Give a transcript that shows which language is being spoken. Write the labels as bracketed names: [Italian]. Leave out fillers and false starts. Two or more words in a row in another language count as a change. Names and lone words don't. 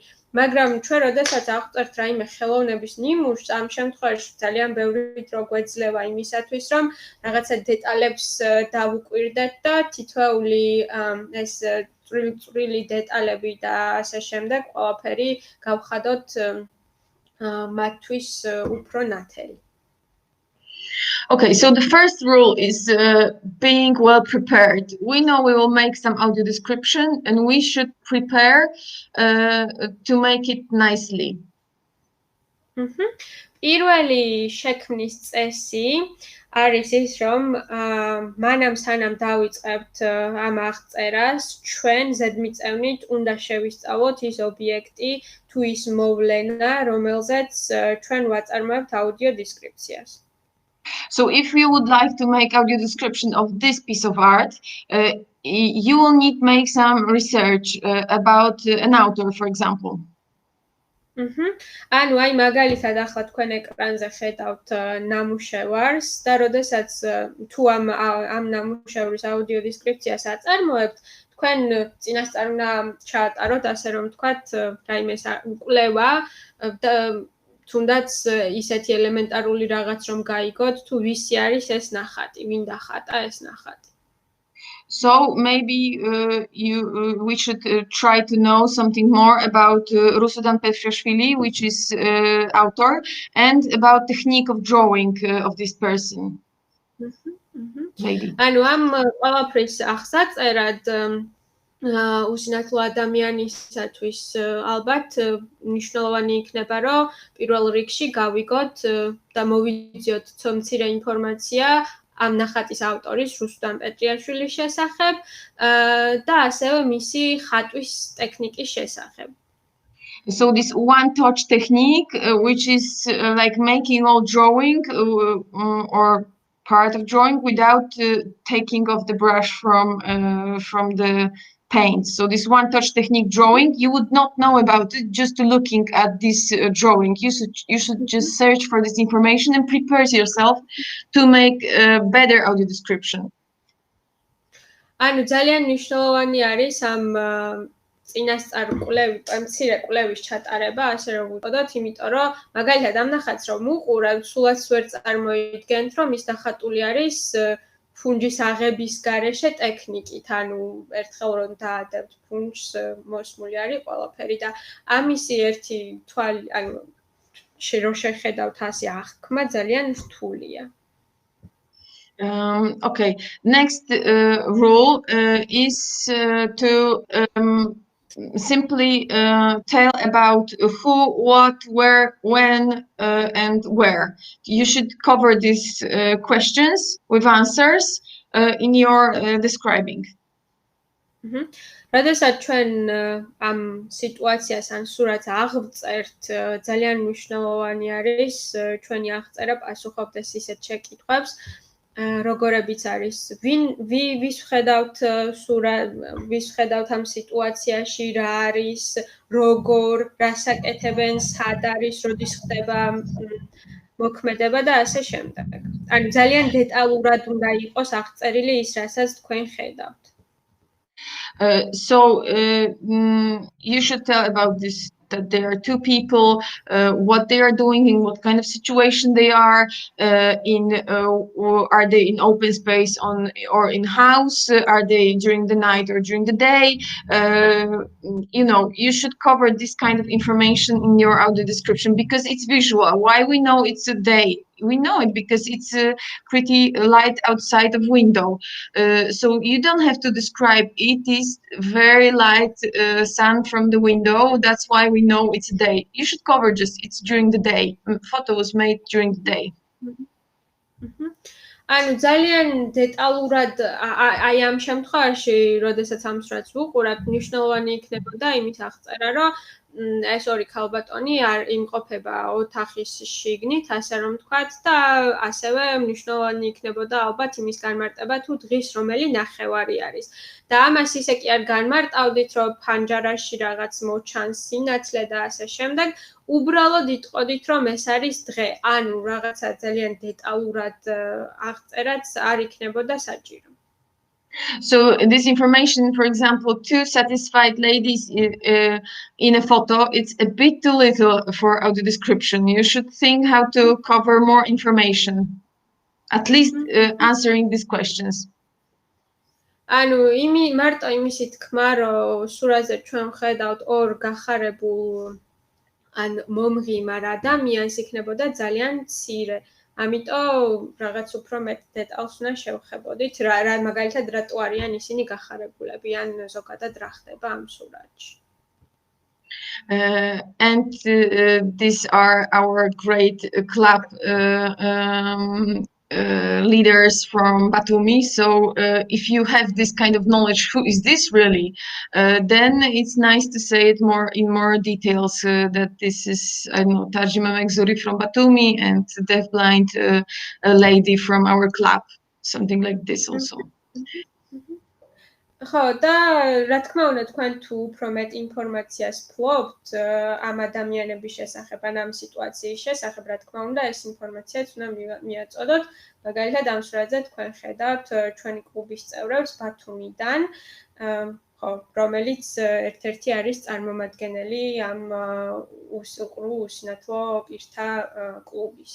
[Georgian] მაგრამ ჩვენ როდესაც აღწერთ რაიმე ხელოვნების ნიმუშს, ამ შემთხვევაში ძალიან ბევრი დრო გვეძლევა იმისათვის, რომ რაღაცა დეტალებს დავუკვირდეთ და თითოეული ეს წვრილი დეტალები და ასე შემდეგ ყველაფერი გავხადოთ მათთვის უფრო ნათელი. [English] Okay, so the first rule is being well prepared. We know we will make some audio description and we should prepare to make it nicely. [Georgian] პირველი შექმნის წესი არის ის, რომ მანამ სანამ დავიწყებთ ამ აღწერას, ჩვენ ზედმიწევნით უნდა შევისწავლოთ ის ობიექტი თუ ის მოვლენა, რომელზეც ჩვენ ვაწარმოებთ [English] audio description. So if you would like to make audio description of this piece of art, you will need to make some research about an author, for example. [Georgian] ანუ აი მაგალითად ახლა თქვენ ეკრანზე ხედავთ ნამუშევარს და როდესაც თუ ამ ნამუშევრის [English] audio description [Georgian] აწარმოებთ, თქვენ წინასწარ უნდა ჩაატაროთ, ასე რომ ვთქვათ, რაიმე კვლევა და თუნდაც ისეთი ელემენტარული რაღაც რომ გაიგოთ, თუ ვისი არის ეს ნახატი, ვინ დახატა ეს ნახატი. [English] So maybe we should try to know something more about Rusudan Petriashvili, which is author, and about technique of drawing of this person. Maybe. [Georgian] ანუ ამ ყველაფრის აღსაწერად უსინათლო ადამიანისათვის ალბათ მნიშვნელოვანი იქნება, რომ პირველ რიგში გავიგოთ და მოვიძიოთ მცირე ინფორმაცია ამ ნახატის ავტორის რუსუდან პეტრიაშვილის შესახებ და ასევე მისი ხატვის ტექნიკის შესახებ. [English] So this one touch technique, which is like making all drawing or part of drawing without taking off the brush from the paint. So this one touch technique drawing, you would not know about it just looking at this drawing. You should just search for this information and prepare yourself to make a better audio description. [Georgian] ანუ ძალიან მნიშვნელოვანი არის ამ წინასწარ მცირე კვლევის ჩატარება, ასე რომ ვუწოდოთ, იმიტომ რომ მაგალითად ამ ნახატს რომ უყურავთ, სულაც ვერ წარმოიდგენთ, რომ ის ნახატული არის ფუნჯის აღების გარეშე ტექნიკით, ანუ ერთხელ რომ დაადებთ ფუნჯს, მოსმული არის ყველაფერი და ამისი ერთი თვალი, ანუ რომ შეხედავთ ასე აღქმა ძალიან რთულია. [English] Okay, next rule is to simply tell about who, what, where, when, and where. You should cover these questions with answers in your describing. [Georgian] როდესაც ჩვენ ამ სიტუაციას ან სურათს აღწერთ, ძალიან მნიშვნელოვანი არის ჩვენი აღწერა პასუხობდეს ისეთ შეკითხვებს, როგორებიც არის ვის ვხედავთ ამ სიტუაციაში, რა არის, როგორ, რას აკეთებენ, სად არის, როდის ხდება მოქმედება და ასე შემდეგ. ანუ ძალიან დეტალურად უნდა იყოს აღწერილი ის, რასაც თქვენ ხედავთ. [English] So you should tell about this that there are two people, what they are doing, in what kind of situation they are, are they in open space or in house, are they during the night or during the day. You should cover this kind of information in your audio description because it's visual. Why we know it's a day? We know it because it's pretty light outside of window. So you don't have to describe it is very light sun from the window. That's why we know it's a day. You should cover just it's during the day. Photo was made during the day. [Georgian] ანუ ძალიან დეტალურად აი ამ შემთხვევაში, როდესაც ამ სურათს ვუყურებთ, მნიშვნელოვანი იქნებოდა იმით აღწერა, რომ ეს ორი ქალბატონი არ იმყოფება ოთახის შიგნით, ასე რომ ვთქვათ, და ასევე მნიშვნელოვანი იქნებოდა ალბათ იმის განმარტება, თუ დღის რომელი ნახევარი არის. და ამას ისე კი არ განმარტავდით, რომ ფანჯარაში რაღაც მოჩანს სინათლე და ასე შემდეგ. უბრალოდ იტყოდით, რომ ეს არის დღე. ანუ რაღაცა ძალიან დეტალურად აღწერაც არ იქნებოდა საჭირო. [English] So this information, for example, two satisfied ladies in a photo, it's a bit too little for audio description. You should think how to cover more information, at least answering these questions. [Georgian] ანუ მარტო იმისი თქმა, რომ სურათზე ჩვენ ვხედავთ ორ გახარებულ ან მომღიმარ ადამიანს იქნებოდა ძალიან მცირე. ამიტომ რაღაც უფრო მეტ დეტალს უნდა შევხებოდით, რა მაგალითად რატო არიან ისინი გახარებულები, ან ზოგადად რა ხდება ამ სურათში. [English] And these are our great club leaders from Batumi. So if you have this kind of knowledge, who is this really? Then it's nice to say it in more details. That this is, I don't know, Tajima Megzuri from Batumi and deafblind lady from our club, something like this also. [Georgian] ხო, და რა თქმა უნდა, თქვენ თუ უფრო მეტ ინფორმაციას ფლობთ ამ ადამიანების შესახებ, ან ამ სიტუაციის შესახებ, რა თქმა უნდა, ეს ინფორმაციაც უნდა მიაწოდოთ. მაგალითად, ამ სურათზე თქვენ ხედავთ ჩვენი კლუბის წევრებს ბათუმიდან, ხო, რომელიც ერთ-ერთი არის წარმომადგენელი ამ უსინათლო პირთა კლუბის.